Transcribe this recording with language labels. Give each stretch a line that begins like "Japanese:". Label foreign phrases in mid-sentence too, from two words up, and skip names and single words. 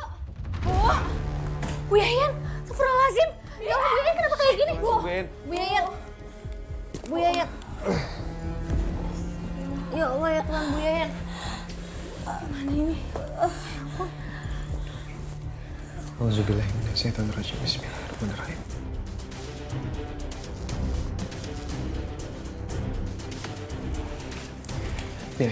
Indonesian: Bu Yayan! Astagfirullahaladzim! Ya Allah, Bu Yayan kenapa kayak gini? Bu! Bu Yayan. Bu Yayan! Bu Yayan! Ya Allah ya Tuhan, Bu Yayan! Mana ini? Auzubillahiminasyaitonirrajim. Bismillahirrahmanirrahim. Nih,